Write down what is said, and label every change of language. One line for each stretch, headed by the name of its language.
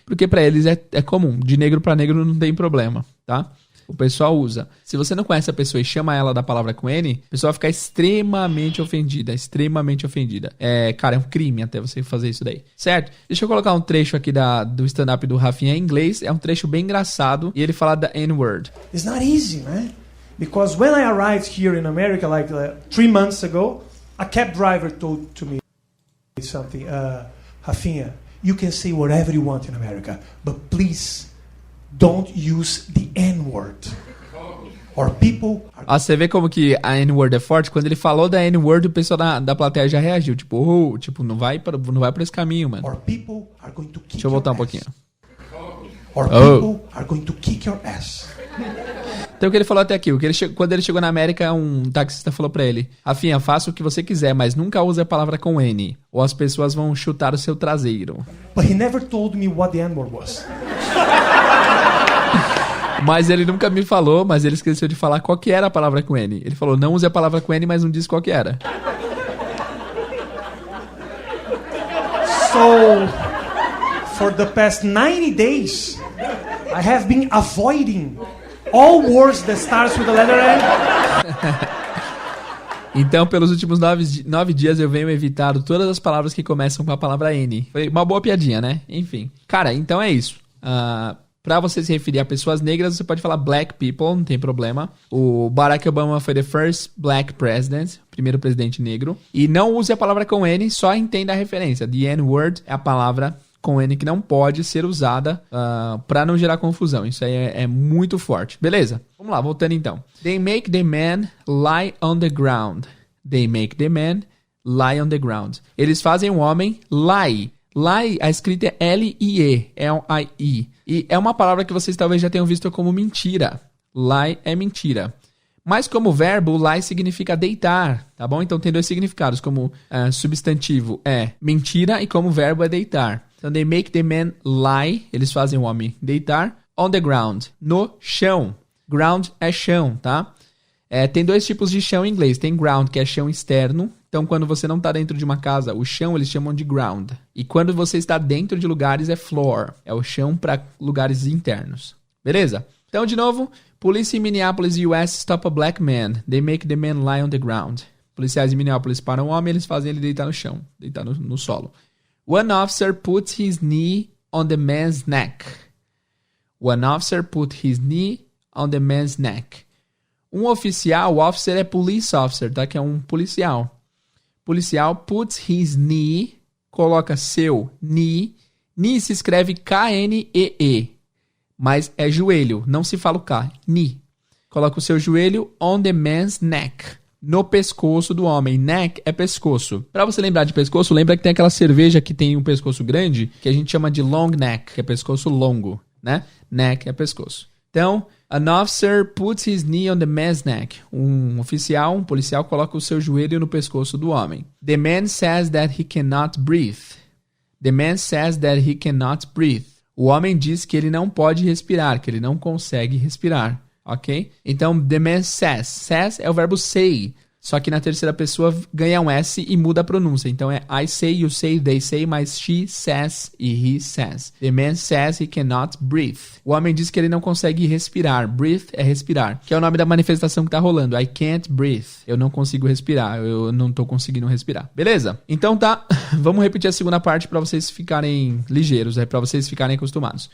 Portuguese: Porque pra eles é comum, de negro pra negro não tem problema, tá? O pessoal usa. Se você não conhece a pessoa e chama ela da palavra com N, a pessoa vai ficar extremamente ofendida. Extremamente ofendida. Cara, é um crime até você fazer isso daí. Certo? Deixa eu colocar um trecho aqui do stand-up do Rafinha em inglês. É um trecho bem engraçado. E ele fala da N-word.
English: It's not easy, man. Because when I arrived here in America, like 3 months ago, a cab driver told to me something. Rafinha, you can say whatever you want in America, but please don't use the N-word. Or people are...
Portuguese: Você vê como que a N-word é forte? Quando ele falou da N-word, o pessoal da plateia já reagiu. Tipo, não vai por esse caminho, mano.
English: Or people are going to kick
Portuguese: Deixa eu voltar um
English: your ass.
Portuguese: pouquinho.
English: Or people are going to kick your ass.
Portuguese: Então o que ele falou até aqui, quando ele chegou na América, um taxista falou pra ele: Rafinha, faça o que você quiser, mas nunca use a palavra com N, ou as pessoas vão chutar o seu traseiro.
English: But he never told me what the N-word was.
Portuguese: Mas ele nunca me falou, mas ele esqueceu de falar qual que era a palavra com N. Ele falou, não use a palavra com N, mas não disse qual que era.
English: So, for the past 90 days, I have been avoiding all words that starts with the letter N.
Portuguese: Então, pelos últimos 9 dias, eu venho evitado todas as palavras que começam com a palavra N. Foi uma boa piadinha, né? Enfim. Cara, então é isso. Pra você se referir a pessoas negras, você pode falar
English: black people,
Portuguese: não tem problema. O Barack Obama foi
English: the first black president,
Portuguese: primeiro presidente negro. E não use a palavra com N, só entenda a referência. The N-word é a palavra com N que não pode ser usada pra não gerar confusão. Isso aí é muito forte. Beleza? Vamos lá, voltando então.
English: They make the man lie on the ground. They make the man lie on the ground.
Portuguese: Eles fazem o homem lie. Lie, a escrita é L-I-E, L-I-E. E é uma palavra que vocês talvez já tenham visto como mentira. Lie é mentira. Mas como verbo, lie significa deitar, tá bom? Então tem 2 significados, como substantivo é mentira e como verbo é deitar. Então
English: they make the man lie,
Portuguese: eles fazem o homem deitar,
English: on the ground,
Portuguese: no chão. Ground é chão, tá? Tem 2 tipos de chão em inglês. Tem ground, que é chão externo. Então, quando você não está dentro de uma casa, o chão eles chamam de ground. E quando você está dentro de lugares, é floor. É o chão para lugares internos. Beleza? Então, de novo,
English: police in Minneapolis, US, stop a black man. They make the man lie on the ground.
Portuguese: Policiais em Minneapolis param o homem, eles fazem ele deitar no chão, deitar no solo.
English: One officer puts his knee on the man's neck. One officer put his knee on the man's neck.
Portuguese: Um oficial, o officer é police officer, tá? Que é um policial.
English: Policial puts his knee,
Portuguese: coloca seu
English: knee.
Portuguese: Knee se escreve K-N-E-E. Mas é joelho, não se fala o K, knee. Coloca o seu joelho
English: on the man's neck,
Portuguese: no pescoço do homem. Neck é pescoço. Para você lembrar de pescoço, lembra que tem aquela cerveja que tem um pescoço grande, que a gente chama de long neck, que é pescoço longo, né? Neck é pescoço. Então,
English: an officer puts his knee on the man's neck.
Portuguese: Um oficial, um policial, coloca o seu joelho no pescoço do homem.
English: The man says that he cannot breathe. The man says that he cannot breathe.
Portuguese: O homem diz que ele não pode respirar, que ele não consegue respirar, ok? Então,
English: the man says.
Portuguese: Says é o verbo say, só que na terceira pessoa ganha um S e muda a pronúncia. Então, é
English: I say, you say, they say,
Portuguese: mas
English: she says
Portuguese: e
English: he says. The man says he cannot breathe.
Portuguese: O homem diz que ele não consegue respirar. Breathe é respirar, que é o nome da manifestação que tá rolando.
English: I can't breathe.
Portuguese: Eu não consigo respirar. Eu não tô conseguindo respirar. Beleza? Então tá. Vamos repetir a segunda parte para vocês ficarem ligeiros, para vocês ficarem acostumados.